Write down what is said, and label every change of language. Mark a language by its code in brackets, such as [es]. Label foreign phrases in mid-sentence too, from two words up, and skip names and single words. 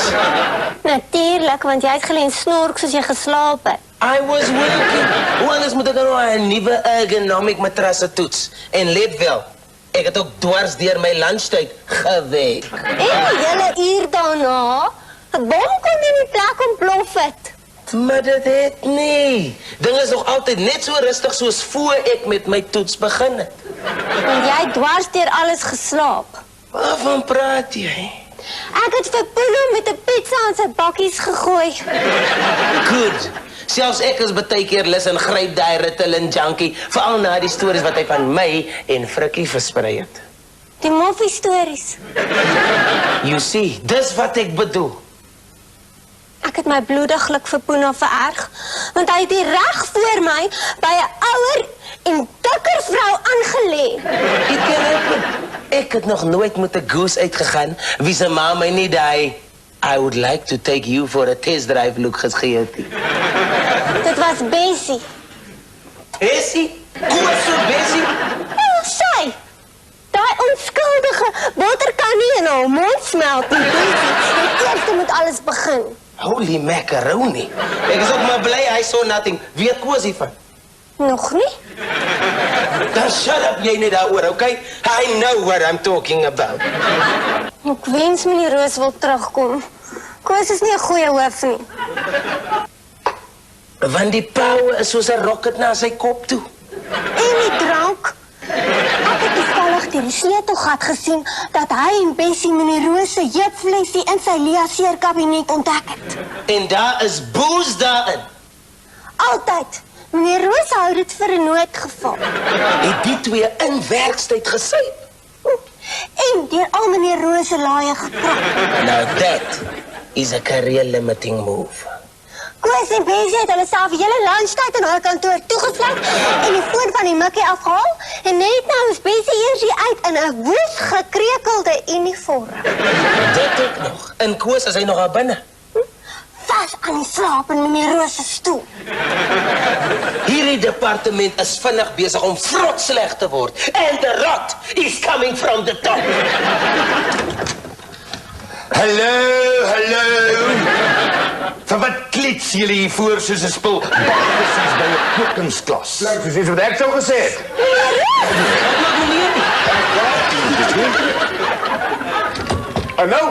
[af] Natuurlijk, want jy het gelê snork soos jy geslaap het. [en] I was working. [af] Hoe anders moet ek nou 'n nuwe ergonomic matrasse toets? En let wel, ek het ook dwars deur my lunchtyd gewerk. En julle uur daarna, 'n bom kon in die plek ontplof het. Maar dit het nie. Dinge is nog altyd net so rustig soos voor ek met my toets begin het. Want jy het dwars deur alles geslaap. Waarvan praat jy? Ek het vir Poeno met 'n pizza aan sy bakkies gegooi. Good. Selfs ek is baie keer lus en gryp daai Ritalin junkie, veral na die stories wat hy van my en Frikkie versprei het. Die moffie stories. [en] You see, [af] dis wat ek bedoel. Ek het my bloediglik vir Poeno vererg, want hy het hier reg voor my by 'n ouer en dikker vrou aangelê. Ek het nog nooit met 'n goose uitgegaan wie se ma my nie daai [en] I would like to take you for a test drive look [af] gegee het. Dit was Bessie. Bessie? Koos so Bessie? Oh, sy! Daai onskuldige boterkan nie in haar mond smelt nie, Bessie. Die eerste moet alles begin. [en] Holy macaroni. [af] Ek is ook maar bly hy so nothing. Weet Koos hiervan? Nog nie? Dan [en] shut up [af] jy net daaroor, okay? [en] I know what I'm talking about. [af] Ek wens meneer Roos wil terugkom. Koos is nie 'n goeie hoof nie. Want die power is soos 'n rocket na sy kop toe. En die drank. Ek het toevallig deur die sleutelgat gesien dat hy en Bessie meneer Roos se jeupflesie in sy liaseerkabinet ontdek het. En daar is booze daarin. Altyd. Meneer Roos hou dit vir 'n noodgeval. Het die twee in werkstyd gesuip. En deur al meneer Roos se laaie getrap. [en] Now that is a career limiting move. [af] Koos en Bessie het hulle self hele lunchtyd in haar kantoor toegesluit en die foon van die mikkie afgehaal en net nou is Bessie eers hier uit in 'n woes gekrekelde uniform. Dit ook nog. En Koos is hy nog daar binne. Vas aan die slaap in meneer Roos se stoel. Hierdie departement is vinnig besig om vrot sleg te word. [en] And the rot is coming from the top. [af] Hallo. Vir wat klits julle hier voor soos 'n spul bakkies by 'n kookingsklas? Klink soos wat ek sou gesê het. En nou,